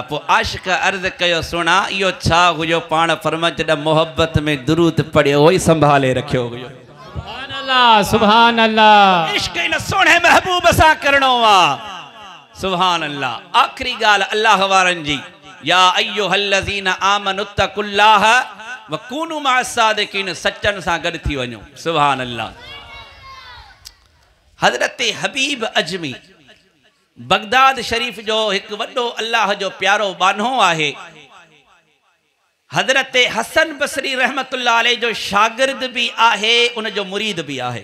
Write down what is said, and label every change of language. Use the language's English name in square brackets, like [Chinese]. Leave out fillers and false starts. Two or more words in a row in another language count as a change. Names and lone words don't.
[Sindhi] पोइ आशिक़ अर्ज़ कयो, सुणा इहो छा हुयो? पाण फरमा जॾहिं मोहब्बत में दुरूद पढ़ियो हुई संभाले रखियो हुयो। [Arabic] سبحان الله، سبحان الله. इश्क इन सोने महबूब सां करणो आहे। سبحان الله. [Sindhi] आखिरी ॻाल्हि अल्लाह वारनि जी, [Arabic] يا أيها الذين آمنوا اتقوا الله وكونوا مع الصادقين, [Sindhi] सचनि सां गॾु थी वञो। [Arabic] سبحان الله. [Sindhi] हज़रत हबीब अजमी बगदाद शरीफ जो एक वड्डो अल्लाह जो प्यारो बानो आहे। हज़रत हसन बसरी [Arabic] رحمة الله عليه [Sindhi] जो शागिर्द भी आहे, उन जो मुरीद भी आहे।